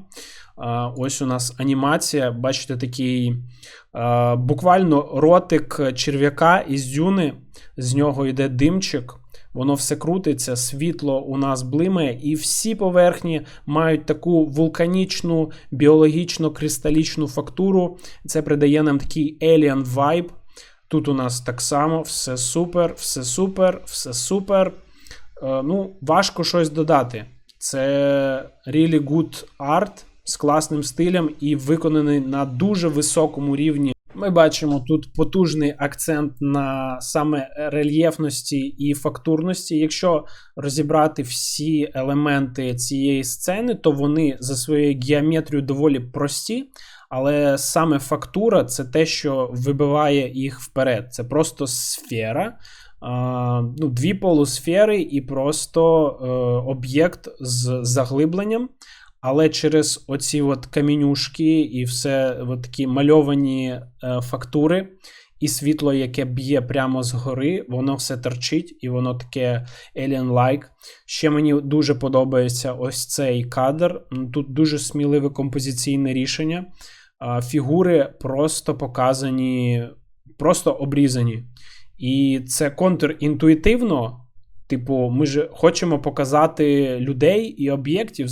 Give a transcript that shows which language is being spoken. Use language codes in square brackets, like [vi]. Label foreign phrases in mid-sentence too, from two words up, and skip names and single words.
[uk] Ось у нас анімація, бачите, такий буквально ротик черв'яка із дюни, з нього йде димчик, воно все крутиться, світло у нас блимає, і всі поверхні мають таку вулканічну, біологічно-кристалічну фактуру, це придає нам такий [en] alien vibe. [uk] Тут у нас так само, все супер, все супер, все супер. Важко щось додати. Це [en] really good art, [uk] з класним стилем і виконаний на дуже високому рівні. Ми бачимо тут потужний акцент на саме рельєфності і фактурності. Якщо розібрати всі елементи цієї сцени, то вони за своєю геометрією доволі прості, але саме фактура – це те, що вибиває їх вперед. Це просто сфера, дві полусфери і просто об'єкт з заглибленням. Але через оці от камінюшки і все от такі мальовані фактури і світло, яке б'є прямо згори, воно все торчить і воно таке alien-like. Ще мені дуже подобається ось цей кадр. Тут дуже сміливе композиційне рішення. Фігури просто показані, просто обрізані. І це контрінтуїтивно. Типу, ми ж хочемо показати людей і об'єктів.